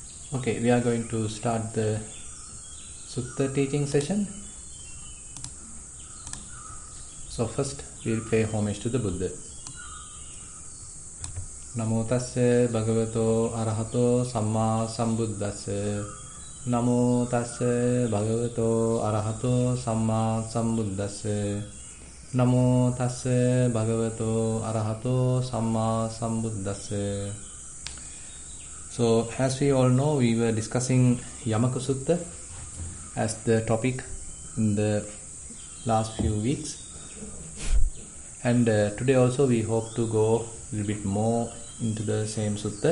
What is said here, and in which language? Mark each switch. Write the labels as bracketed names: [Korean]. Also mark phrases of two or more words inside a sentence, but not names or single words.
[English] Okay, we are going to start the Sutta teaching session. So first we will pay homage to the Buddha. [Pali] Namo tassa bhagavato arahato samma sambuddhassa. Namo tassa bhagavato arahato samma sambuddhassa. Namo tassa bhagavato arahato samma sambuddhassa. [English] So, as we all know, we were discussing Yamaka Sutta as the topic in the last few weeks. And today also we hope to go a little bit more into the same sutta.